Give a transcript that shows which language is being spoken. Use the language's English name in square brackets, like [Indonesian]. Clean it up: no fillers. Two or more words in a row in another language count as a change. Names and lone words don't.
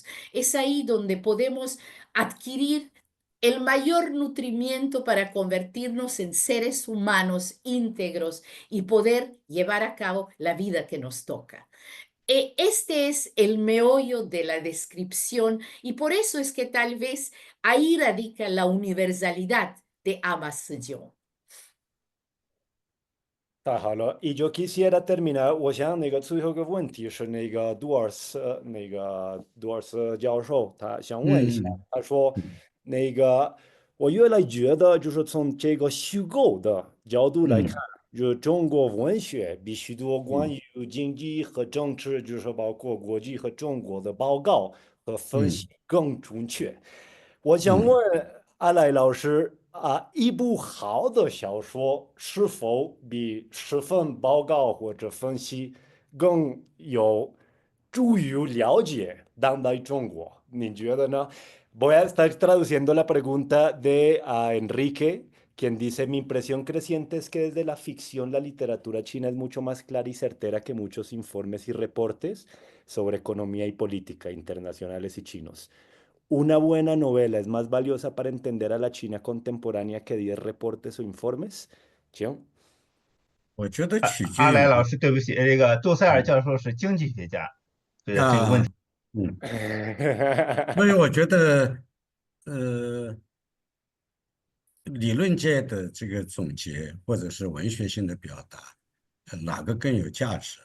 [Spanish] Es ahí donde podemos adquirir el mayor nutrimiento para convertirnos en seres humanos íntegros y poder llevar a cabo la vida que nos toca. Este es el meollo de la descripción y por eso es que tal vez ahí radica la universalidad de Amas Sejong. [Chinese] 太好了， [Spanish] y yo quisiera terminar， [Chinese] 我想那个最后一个问题是那个杜尔斯教授，他想问一下，嗯他说嗯那个我越来觉得就是从这个虚构的角度来看，嗯就是中国文学比许多关嗯于经济和政治，就是包括国际和中国的报告和分析嗯更准确。我想嗯。问阿来老师啊，一部好的小说是否比10份报告或者分析更有助于了解当代中国？你觉得呢 [Spanish] ？Voy a estar traduciendo la pregunta de Enrique, quien dice, mi impresión creciente es que desde la ficción la literatura china es mucho más clara y certera que muchos informes y reportes sobre economía y política internacionales y chinos. Una buena novela es más valiosa para entender a la China contemporánea que 10 reportes o informes. ¿Chiong? [Chinese] 我觉得取决于阿来老师，对不起，这个杜塞尔嗯教授是经济学家，这个问啊题。嗯，所以我觉得呃，理论界的这个总结或者是文学性的表达，哪个更有价值？